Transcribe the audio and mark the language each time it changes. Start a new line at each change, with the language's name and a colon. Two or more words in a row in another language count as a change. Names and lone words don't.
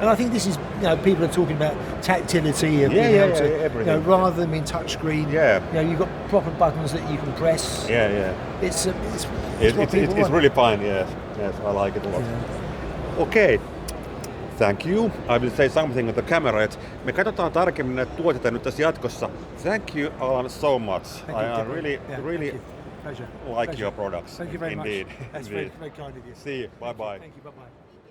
English: And I think this is, people are talking about tactility of being able to, everything. rather than being touchscreen. Yeah. You've got proper buttons that you can press. Yeah. It's what people It's want. really fine. Yes, I like it a lot. Yeah. Okay. Thank you. I will say something on the camera.
Finnish: Että me katsotaan tarkemmin näitä tuotteita nyt tässä jatkossa.
English: Thank you, Alan, so much. Thank you, I Kevin. really Pleasure. like Pleasure. your products. Thank you very Indeed. much. That's Indeed. very kind of you. See you. Bye bye. Thank you. Bye bye.